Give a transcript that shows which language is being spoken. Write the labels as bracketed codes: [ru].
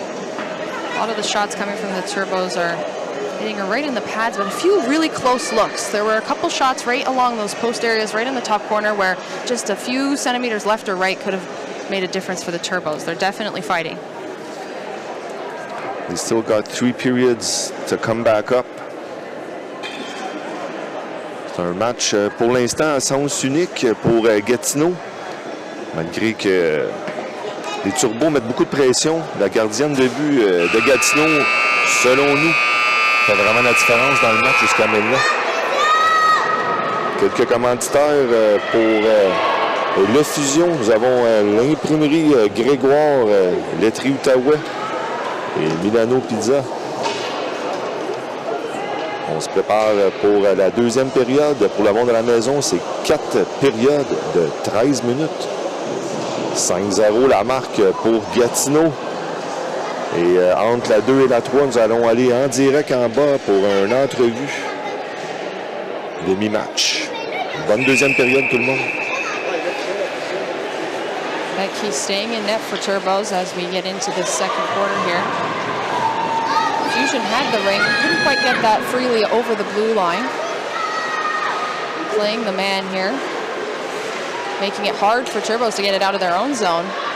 [en] A lot of the shots coming from the Turbos are hitting her right in the pads, but a few really close looks. There were a couple shots right along those post areas, right in the top corner, where just a few centimeters left or right could have made a difference for the Turbos. They're definitely fighting. They still got 3 periods to come back up. [fr] C'est un match pour l'instant à sens unique pour Gatineau. Malgré que les Turbos mettent beaucoup de pression. La gardienne de but de Gatineau, selon nous, fait vraiment la différence dans le match jusqu'à maintenant. Quelques commanditaires pour le Fusion. Nous avons l'imprimerie Grégoire, laiterie Outaouais et Milano Pizza. On se prépare pour la deuxième période. Pour le monde à la maison, c'est 4 périodes de 13 minutes. 5-0 la marque pour Gatineau. Et entre la 2 et la 3, nous allons aller en direct en bas pour une entrevue. Demi-match. Bonne deuxième période, tout le monde. [en] Becky staying in net for Turbos as we get into the second quarter here. Fusion had the ring, couldn't quite get that freely over the blue line. Playing the man here, making it hard for Turbos to get it out of their own zone.